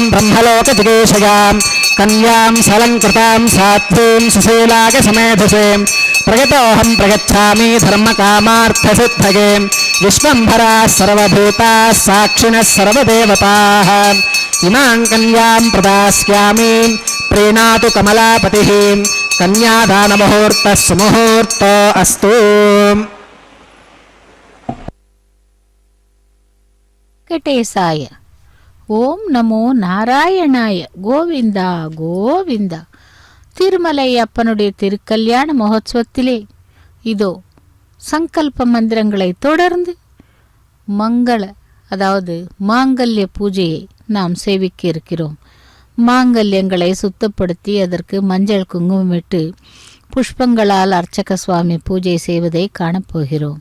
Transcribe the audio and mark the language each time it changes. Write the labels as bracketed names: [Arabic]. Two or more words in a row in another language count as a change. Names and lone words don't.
[Sanskrit] బ్రహ్మలోక జిగేషయాం కన్యాం సలంకృతాం సాధ్వీం సుశీలాగ సమేధసే ప్రగతోహం ప్రగచ్ఛామి ధర్మకామార్థసిద్ధగే విశ్వంభరా సర్వభూతా సాక్షిణః సర్వదేవతాః ఇమాం కన్యాం ప్రదాస్యామి ప్రీణాతు కమలాపతిః కన్యాదానముహూర్తః సుముహూర్తో అస్తు. వెంకటేశాయ. ఓం నమో నారాయణాయ. [Tamil] கோவிந்தா கோவிந்தா. திருமலையப்பனுடைய திருக்கல்யாண மகோத்சவத்திலே இதோ சங்கல்ப மந்திரங்களை தொடர்ந்து அதாவது மாங்கல்ய பூஜையை நாம் சேவிக்க இருக்கிறோம். மாங்கல்யங்களை சுத்தப்படுத்தி அதற்கு மஞ்சள் குங்குமமிட்டு புஷ்பங்களால் அர்ச்சக சுவாமி பூஜை செய்வதை காணப்போகிறோம்.